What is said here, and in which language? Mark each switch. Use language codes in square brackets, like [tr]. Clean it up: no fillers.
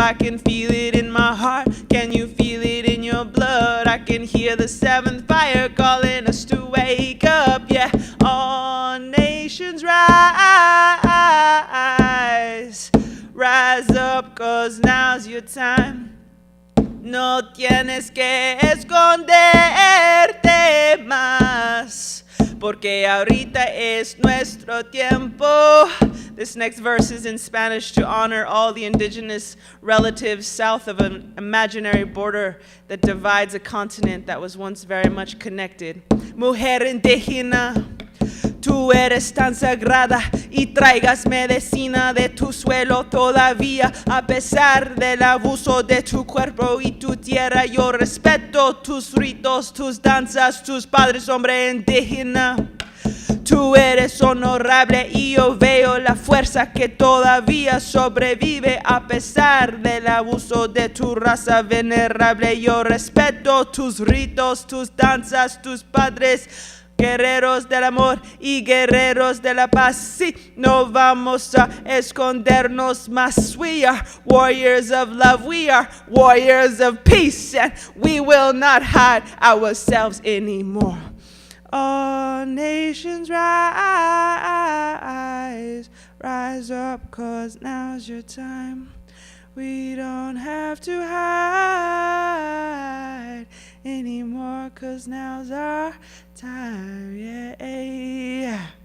[en] I can feel it in my heart. Can you feel it in your blood? I can hear the seventh fire calling us to wake up. Yeah, all nations rise. Rise up, 'cause now's your time. [es] No tienes que esconderte más, porque ahorita es nuestro tiempo. [en] This next verse is in Spanish to honor all the indigenous relatives south of an imaginary border that divides a continent that was once very much connected. [es] Mujer indígena, Tú eres tan sagrada y traigas medicina de tu suelo todavía. A pesar del abuso de tu cuerpo y tu tierra, yo respeto tus ritos, tus danzas, tus padres, hombre indígena. Tú eres honorable y yo veo la fuerza que todavía sobrevive a pesar del abuso de tu raza venerable. Yo respeto tus ritos, tus danzas, tus padres, guerreros del amor y guerreros de la paz. Sí, no vamos a escondernos más. [en] We are warriors of love. We are warriors of peace. And we will not hide ourselves anymore. All nations rise, rise up, 'cause now's your time. We don't have to hide anymore, 'cause now's our time, yeah.